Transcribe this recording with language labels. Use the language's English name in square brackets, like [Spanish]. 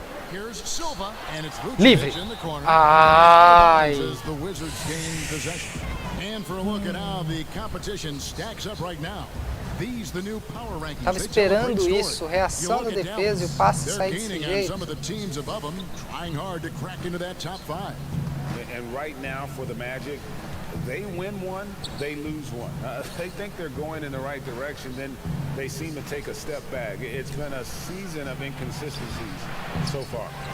[English] Here's Silva, and it's [Portuguese] Livre. [English] Vucevic in the corner. Ai. As the Wizards gain possession. And for a look at how the competition stacks up right now. These the new power rankings. [Portuguese] Tava esperando isso, reação da defesa e o passe sair desse jeito. [English] Some of the teams above them trying hard to crack into that top 5. And right now for the Magic, they win one, they lose one. They think they're going in the right direction, then they seem to take a step back. It's been a season of inconsistencies so far.